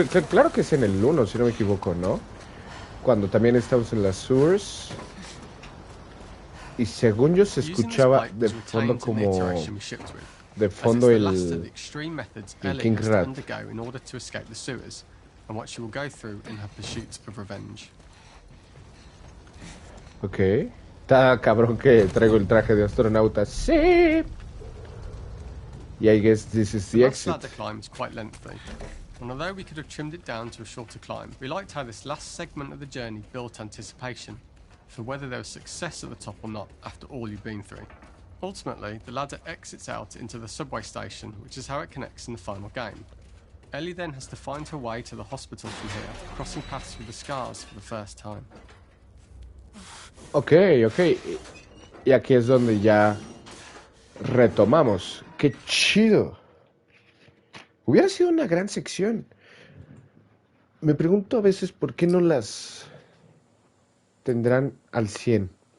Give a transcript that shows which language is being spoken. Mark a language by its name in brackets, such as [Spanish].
[Spanish] Claro que es en el 1, si no me equivoco, ¿no? Cuando también estamos en las sewers. Y según yo se escuchaba de fondo como... De fondo el King Rat. [English] In order to escape the sewers, and what she will go through in her pursuit of revenge. [Spanish] Ok. Está cabrón que traigo el traje de astronauta. Sí. [English] Y I guess this is the exit. The ladder climb is quite lengthy, and although we could have trimmed it down to a shorter climb, we liked how this last segment of the journey built anticipation for whether there was success at the top or not after all you've been through. Ultimately, the ladder exits out into the subway station, which is how it connects in the final game. Ellie then has to find her way to the hospital from here, crossing paths with the scars for the first time. [Spanish] Ok. Y aquí es donde ya retomamos. ¡Qué chido! Hubiera sido una gran sección. Me pregunto a veces por qué no las tendrán al 100.